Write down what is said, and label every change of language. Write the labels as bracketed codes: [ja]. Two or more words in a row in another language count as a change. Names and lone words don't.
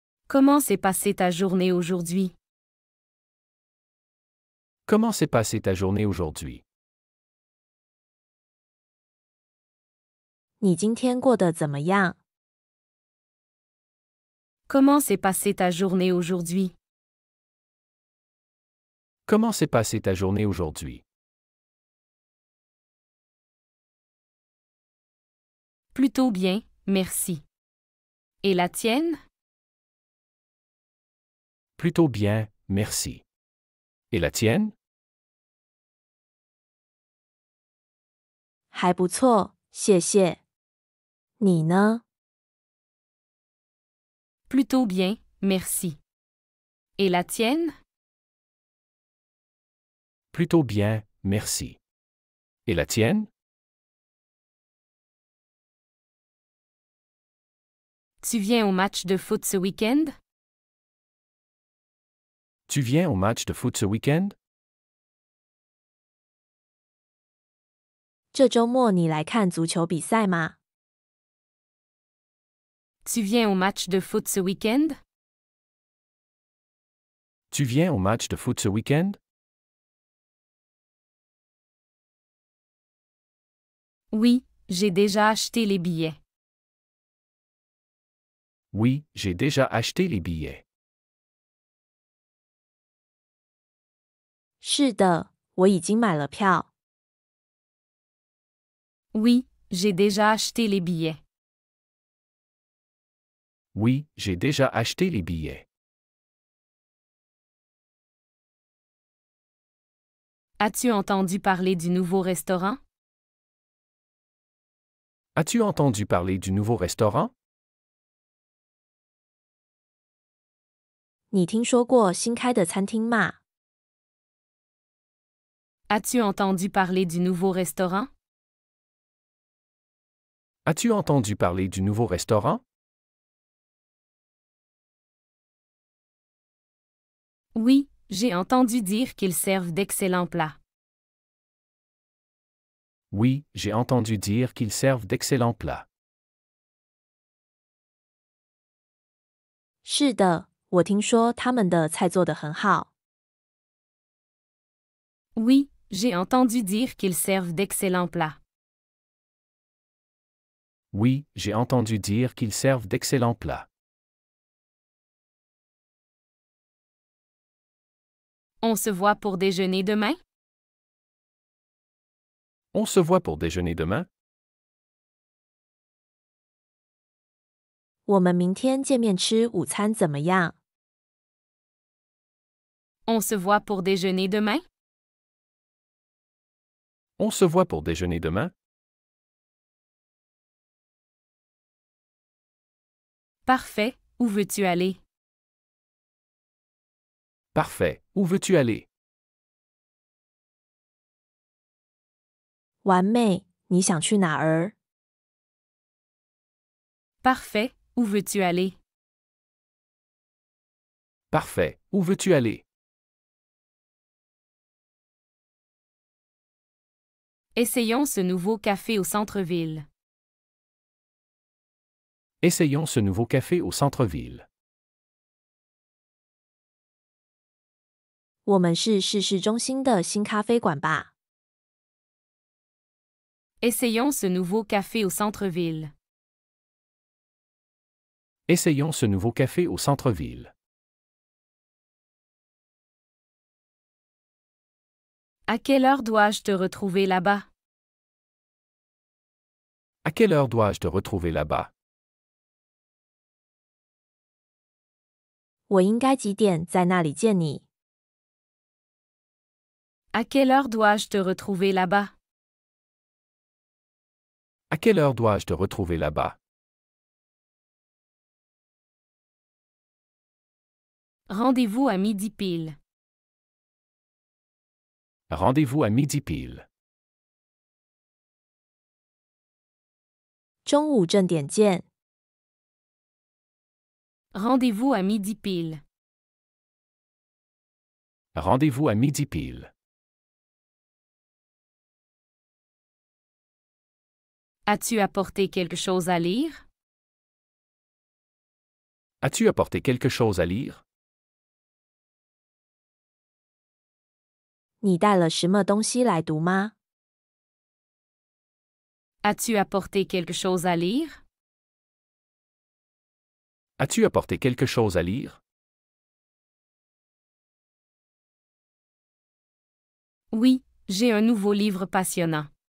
[fr] Comment s'est passée ta journée aujourd'hui? Comment s'est passée ta journée aujourd'hui? [zh] 你今天过得怎么样？ [fr] Comment s'est passée ta journée aujourd'hui? Comment s'est passée ta journée aujourd'hui? Plutôt bien, merci. Et la tienne? Plutôt bien, merci. Et la tienne? [zh] 还不错，谢谢。你呢？ [fr] Plutôt bien, merci. Et la tienne? Plutôt bien, merci. Et la tienne? Tu viens au match de foot ce week-end? Tu viens au match de foot ce week-end? [zh] 这周末你来看足球比赛吗？ [fr] Tu viens au match de foot ce week-end? Tu viens au match de foot ce week-end? Oui, j'ai déjà acheté les billets. Oui, j'ai déjà acheté les billets. [zh] 是的，我已经买了票。 [fr] Oui, j'ai déjà acheté les billets. Oui, j'ai déjà acheté les billets. As-tu entendu parler du nouveau restaurant? As-tu entendu parler du nouveau restaurant? [zh] 你听说过新开的餐厅吗？ [fr] As-tu entendu parler du nouveau restaurant? As-tu entendu parler du nouveau restaurant? Oui, j'ai entendu dire qu'ils servent d'excellents plats. Oui, j'ai entendu dire qu'ils servent d'excellents plats. [zh] 是的，我听说他们的菜做得很好。 [fr] Oui, j'ai entendu dire qu'ils servent d'excellents plats. Oui, j'ai entendu dire qu'ils servent d'excellents plats. On se voit pour déjeuner demain? On se voit pour déjeuner demain? [zh] 我们明天见面吃午餐怎么样？ [fr] On se voit pour déjeuner demain? On se voit pour déjeuner demain? Parfait, où veux-tu aller? Parfait, où veux-tu aller? [zh] 完美，你想去哪儿？ [fr] Parfait, où veux-tu aller? Parfait, où veux-tu aller? Essayons ce nouveau café au centre-ville. Essayons ce nouveau café au centre-ville. [zh] 我们是市中心的新咖啡馆吧？ [fr] Essayons ce nouveau café au centre-ville. Essayons ce nouveau café au centre-ville. À quelle heure dois-je te retrouver là-bas? À quelle heure dois-je te retrouver là-bas? [zh] 我应该几点在那里见你？ [fr] À quelle heure dois-je te retrouver là-bas? À quelle heure dois-je te retrouver là-bas? Rendez-vous à midi pile. Rendez-vous à midi pile. [zh] 中午正点见。 [fr] Rendez-vous à midi pile. Rendez-vous à midi pile. As-tu apporté quelque chose à lire? As-tu apporté quelque chose à lire? [zh] 你带了什么东西来读吗？ [fr] As-tu apporté quelque chose à lire? As-tu apporté quelque chose à lire? Oui, j'ai un nouveau livre passionnant.